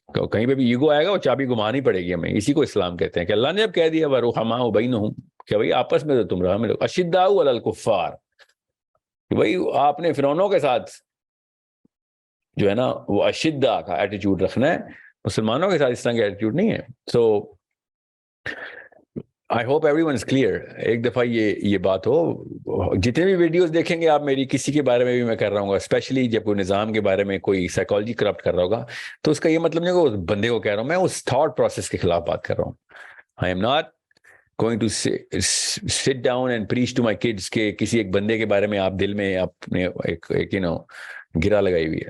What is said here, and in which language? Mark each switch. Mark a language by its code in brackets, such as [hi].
[ur] کہیں پہ بھی ایگو آئے گا وہ چابی گھمانی پڑے گی ہمیں. اسی کو اسلام کہتے ہیں کہ اللہ نے اب کہہ دیا [ar] وَرُحَمَاءُ بَيْنَهُمْ [ur] کہ بھائی آپس میں تو تم رحم لو. [ar] أَشِدَّاءُ عَلَى الْكُفَّارِ [ur] کہ بھائی آپ نے فرعونوں کے ساتھ جو ہے نا وہ اشدہ کا ایٹیٹیوڈ رکھنا ہے, مسلمانوں کے ساتھ اس طرح کا ایٹیٹیوڈ نہیں ہے. [en] So I hope everyone is clear. [ur] ایک دفعہ یہ بات ہو, جتنے بھی ویڈیوز دیکھیں گے آپ میری, کسی کے بارے میں بھی میں کر رہا ہوں گا, اسپیشلی جب کوئی نظام کے بارے میں کوئی سائیکالوجی کرپٹ کر رہا ہوگا, تو اس کا یہ مطلب نہیں کہ اس بندے کو کہہ رہا ہوں, میں اس تھاٹ پروسیس کے خلاف بات کر رہا ہوں. [en] I am not going to sit down and preach to my kids [ur] کہ کسی ایک بندے کے بارے میں آپ دل میں اپنے ایک گرا لگائی ہوئی ہے.